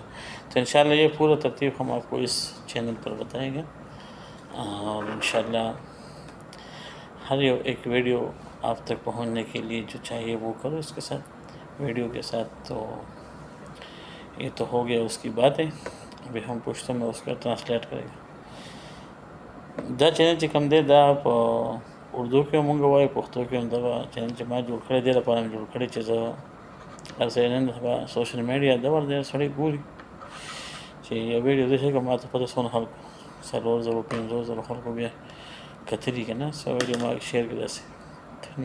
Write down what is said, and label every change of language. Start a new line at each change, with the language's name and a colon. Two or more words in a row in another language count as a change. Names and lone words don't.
Urdu: تو انشاءاللہ یہ پورا ترتیب ہم آپ کو اس چینل پر بتائیں گے. اور انشاءاللہ ہر ایک ویڈیو آپ تک پہنچنے کے لیے جو چاہیے وہ کرو اس کے ساتھ، ویڈیو کے ساتھ. تو یہ تو ہو گیا اس کی باتیں. ابھی ہم پوچھتے میں اس کا ٹرانسلیٹ کرے گا.
Pashto: دا چینل چې کوم دی دا په اردو کې مونږ وایو، پښتو کې هم دغه چینل چې ما جوړ کړی دی لپاره مې جوړ کړی چې زه هر څه نن سبا
English: social media
Pashto: دور دی، سړی ګوري چې یو ویډیو داسې که ما ته پته څونه خلکو 4,000-5,000 خلکو بیا کتلي که نه، څه ویډیو ما شیر کړې داسې.